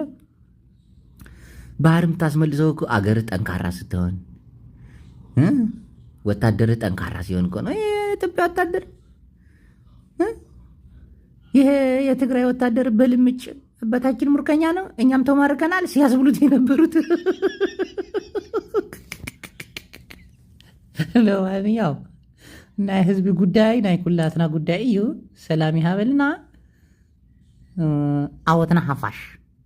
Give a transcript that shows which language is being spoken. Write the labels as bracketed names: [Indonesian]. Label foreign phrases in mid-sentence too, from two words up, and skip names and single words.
[Amharic] ባህር የምታስመልሰው እኮ አገር ጠንካራ ስትሆን፣ ወታደር ጠንካራ ሲሆን እኮ ነው። የኢትዮጵያ ወታደር ይሄ የትግራይ ወታደር በልምጭ አባታችን ሙርከኛ ነው፣ እኛም ተማርከናል ሲያስብሉት የነበሩት። ለማንኛው [Tigrinya] ናይ ህዝቢ ጉዳይ ናይ ኩላትና ጉዳይ እዩ። ሰላም ይሃበልና ዓወትና ሓፋሽ